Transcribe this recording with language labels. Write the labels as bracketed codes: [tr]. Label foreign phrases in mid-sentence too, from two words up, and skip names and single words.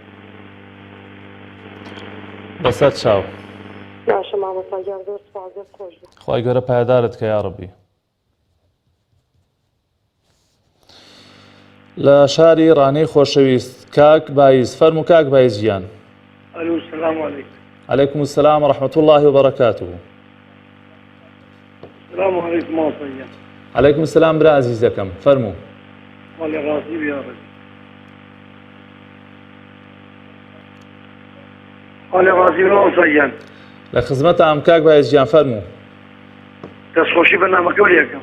[ckb] بەسەر چاو. باشە مامۆستا گیان زۆر سپاس دەست خۆش بێ. خوای گەورە پایدارت کە یا ڕەبی. لە شاری ڕانەی خۆشەویست کاک بایز فەرموو کاک بایز گیان. [ar] الو سلام علیکم. عليكم السلام ورحمة الله وبركاته. سلام علیکم [ckb] مامۆستا گیان. [ar] عليكم السلام [ckb] برا عزیزەکەم فەرموو. وەلی ڕازی بێ یا ڕەبی. وەلی ڕازی بێ مامۆستا گیان. لە خزمەتە ئەم کاک بایز گیان فەرموو. دەستخۆشی بەرنامەکە وەریەکەم.